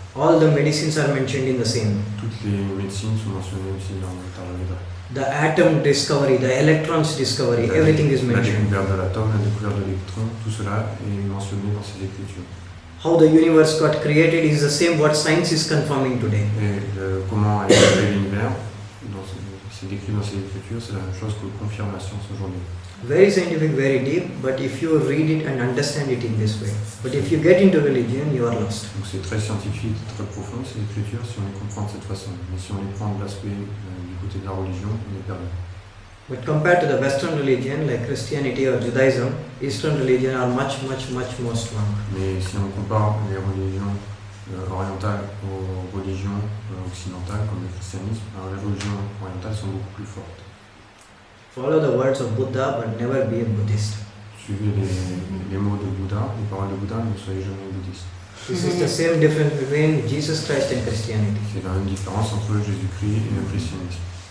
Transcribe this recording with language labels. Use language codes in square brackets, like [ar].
[en] All the medicines are mentioned in the same. [fr] Toutes les médecines sont mentionnées aussi dans la Atharva Veda. [en] The atom discovery, the electrons discovery, everything is [fr] La [en] mentioned. [fr] découverte de l'atome, la découverte de l'électron, tout cela est mentionné dans ces écritures. [en] How the universe got created is the same what science is confirming today. [fr] Et comment est créé l'univers, c'est décrit dans ces écritures, c'est la même chose que confirme la science aujourd'hui. [en] Very scientific, very deep, but if you read it and understand it in this way. But if you get into religion, you are lost. [fr] Donc c'est très scientifique, très profond ces écritures si on les comprend de cette façon. Mais si on les prend de l'aspect du côté de la religion, on est perdu. [en] But compared to the Western religion like Christianity or Judaism, Eastern religion are much more strong. [fr] Mais si on compare les religions orientales aux religions occidentales comme le christianisme, alors les religions orientales sont beaucoup plus fortes. [en] Follow the words of Buddha but never be a Buddhist. [fr] Suivez les mots de Bouddha, les paroles de Bouddha, ne soyez jamais bouddhiste. [en] This is the same difference between Jesus Christ and Christianity. [fr] C'est la même différence entre Jésus-Christ et le christianisme.